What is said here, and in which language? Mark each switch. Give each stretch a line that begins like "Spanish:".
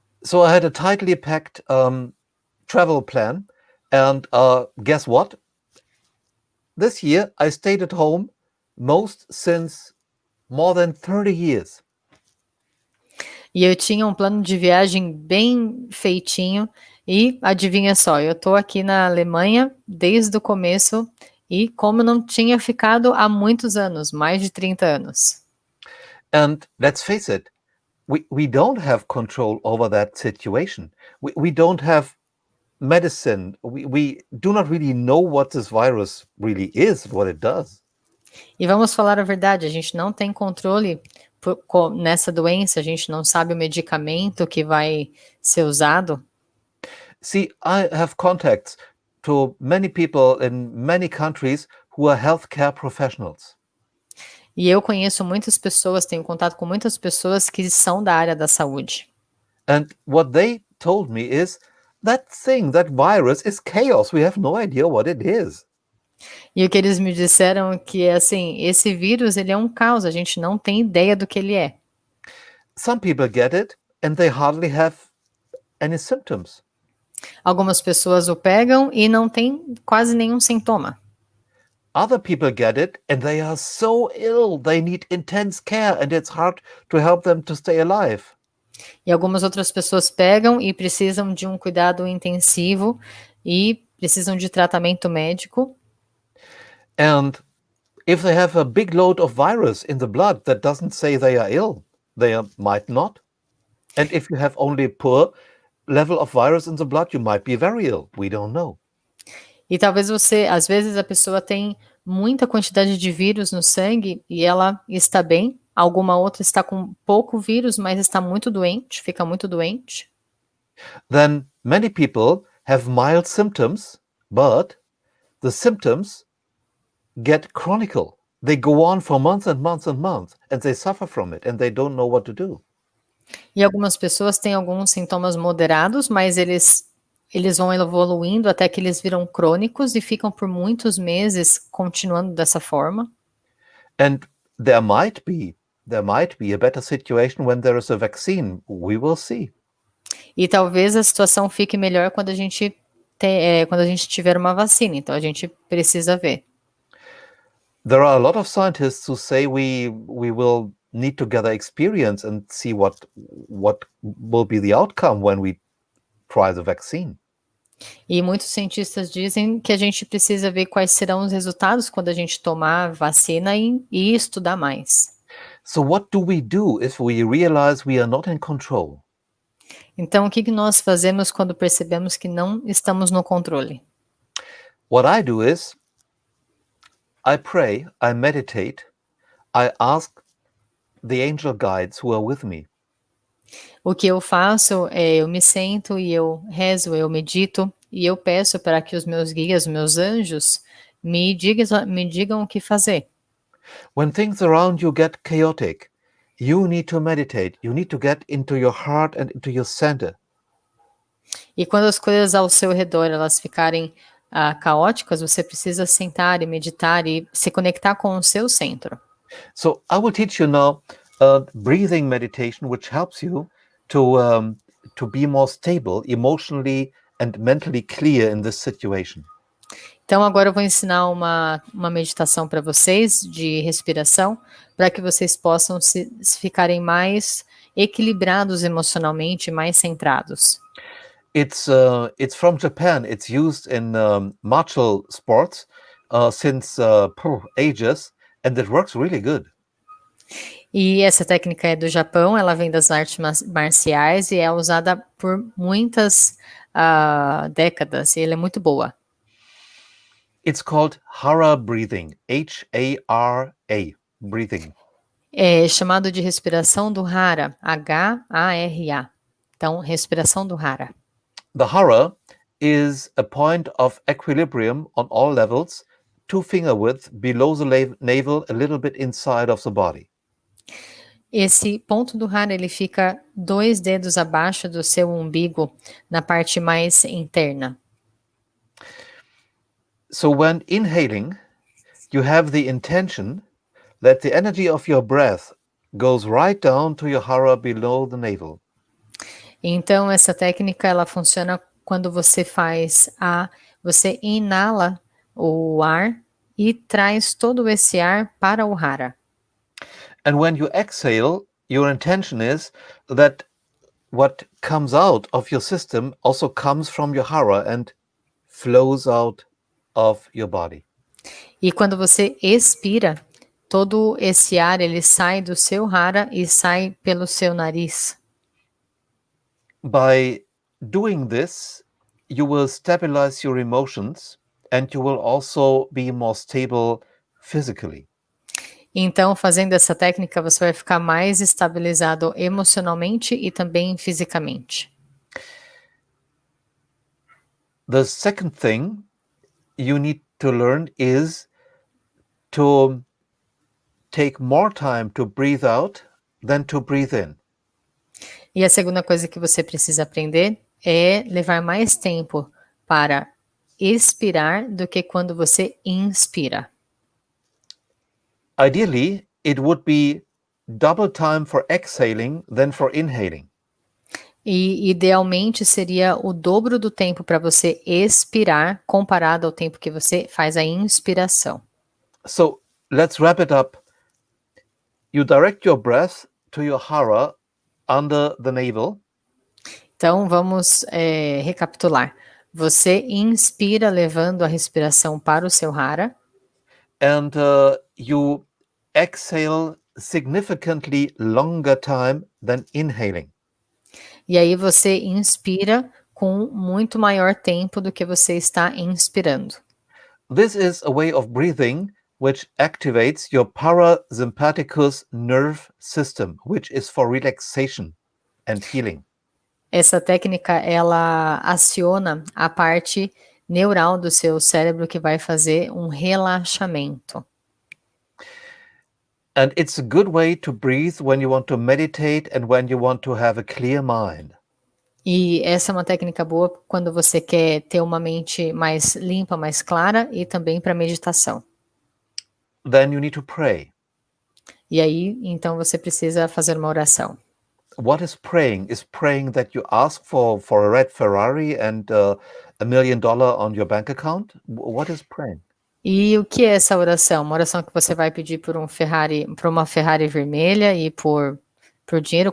English: So I had a tightly packed travel plan, and guess what? This year I stayed at home most since more than 30 years.
Portuguese: E eu tinha um plano de viagem bem feitinho e adivinha só, eu estou aqui na Alemanha desde o começo e como não tinha ficado há muitos anos, mais de 30 anos.
English: And let's face it, we don't have control over that situation. We don't have medicine. We do not really know what this virus really is, what it does.
Portuguese: E vamos falar a verdade, a gente não tem controle nessa doença, a gente não sabe o medicamento que vai ser usado.
English: See, I have contacts to many people in many countries who are healthcare professionals.
Portuguese: E eu conheço muitas pessoas, tenho contato com muitas pessoas que são da área da saúde.
English: And what they told me is that virus is chaos. We have no idea what it is.
Portuguese: E o que eles me disseram é que, assim, esse vírus, ele é um caos, a gente não tem ideia do que ele é.
English: Some people get it and they hardly have any symptoms.
Portuguese: Algumas pessoas o pegam e não tem quase nenhum sintoma.
English: Other people get it and they are so ill, they need intense care and it's hard to help them to stay alive.
Portuguese: E algumas outras pessoas pegam e precisam de um cuidado intensivo e precisam de tratamento médico.
English: And if they have a big load of virus in the blood, that doesn't say they are ill. Might not. And if you have only poor level of virus in the blood, you might be very ill. We don't know.
Portuguese: E talvez às vezes a pessoa tem muita quantidade de vírus no sangue e ela está bem, alguma outra está com pouco vírus, mas está muito doente, fica muito doente.
English: Then many people have mild symptoms, but the symptoms get chronic. They go on for months and months and months, and they suffer from it, and they don't know what to do.
Portuguese: E algumas pessoas têm alguns sintomas moderados, mas eles vão evoluindo até que eles viram crônicos e ficam por muitos meses continuando dessa forma.
English: And there might be a better situation when there is a vaccine. We will see.
Portuguese: E talvez a situação fique melhor quando a gente tiver uma vacina. Então a gente precisa ver.
English: There are a lot of scientists who say we will need to gather experience and see what will be the outcome when we try the vaccine.
Portuguese: E muitos cientistas dizem que a gente precisa ver quais serão os resultados quando a gente tomar vacina e estudar mais.
English: So what do we do if we realize we are not in control?
Portuguese: Então, o que nós fazemos quando percebemos que não estamos no controle?
English: What I do is I pray, I meditate, I ask the angel guides who are with me.
Portuguese: O que eu faço é eu me sento e eu rezo, eu medito e eu peço para que os meus guias, meus anjos, me digam o que fazer.
English: When things around you get chaotic, you need to meditate. You need to get into your heart and into your center.
Portuguese: E quando as coisas ao seu redor elas ficarem caóticas, você precisa sentar e meditar e se conectar com o seu centro.
English: So I will teach you now breathing meditation, which helps you to be more stable, emotionally and mentally clear in this situation.
Portuguese: Então agora eu vou ensinar uma meditação para vocês de respiração, para que vocês possam se ficarem mais equilibrados emocionalmente, mais centrados.
English: It's from Japan. It's used in martial sports since ages, and it works really good.
Portuguese: E essa técnica é do Japão, ela vem das artes marciais e é usada por muitas décadas, e ela é muito boa.
English: It's called Hara breathing, H-A-R-A, breathing.
Portuguese: É chamado de respiração do Hara, H-A-R-A. Então, respiração do Hara.
English: The Hara is a point of equilibrium on all levels 2-finger width below the navel, a little bit inside of the body.
Portuguese: Esse ponto do hara, ele fica 2 dedos abaixo do seu umbigo, na parte mais interna.
English: So when inhaling, you have the intention that the energy of your breath goes right down to your hara below the navel.
Portuguese: Então, essa técnica, ela funciona quando você você inala o ar e traz todo esse ar para o hara.
English: And when you exhale, your intention is that what comes out of your system also comes from your hara and flows out of your body.
Portuguese: E quando você expira, todo esse ar, ele sai do seu hara e sai pelo seu nariz.
English: By doing this, you will stabilize your emotions and you will also be more stable physically.
Portuguese: Então, fazendo essa técnica, você vai ficar mais estabilizado emocionalmente e também fisicamente.
English: The second thing you need to learn is to take more time to breathe out than to breathe in.
Portuguese: E a segunda coisa que você precisa aprender é levar mais tempo para expirar do que quando você inspira.
English: Ideally, it would be double time for exhaling than for inhaling.
Portuguese: E idealmente seria o dobro do tempo para você expirar comparado ao tempo que você faz a inspiração.
English: So let's wrap it up. You direct your breath to your hara under the navel.
Portuguese: Então vamos recapitular. Você inspira levando a respiração para o seu hara.
English: And you exhale significantly longer time than inhaling.
Portuguese: E aí você inspira com muito maior tempo do que você está inspirando.
English: This is a way of breathing which activates your parasympathicus nerve system, which is for relaxation and healing.
Portuguese: Essa técnica, ela aciona a parte neural do seu cérebro que vai fazer um relaxamento.
English: And it's a good way to breathe when you want to meditate and when you want to have a clear mind.
Portuguese: E essa é uma técnica boa quando você quer ter uma mente mais limpa, mais clara e também para meditação.
English: Then you need to pray.
Portuguese: E aí, então, você precisa fazer uma oração.
English: What is praying? Is praying that you ask for a red Ferrari and $1 million on your bank account? What is praying?
Portuguese: E o que é essa oração? Uma oração que você vai pedir por uma Ferrari vermelha e por dinheiro?